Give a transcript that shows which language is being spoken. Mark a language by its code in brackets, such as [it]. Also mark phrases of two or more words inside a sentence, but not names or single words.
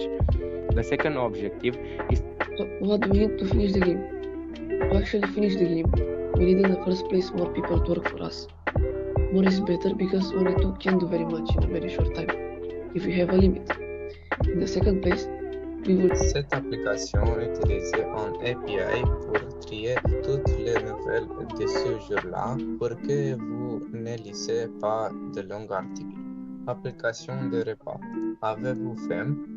[en] The second objective is. So what do we need to finish the game? To actually finish the game, we need in the first place more people to work for us. More is better because only two can do very much in a very short time, if we have a limit. In the second place, we will. [fr] Cette application utilise un API pour trier toutes les nouvelles de ce jour-là pour que vous ne lisez pas de longs articles. Application de repas. Avez-vous faim?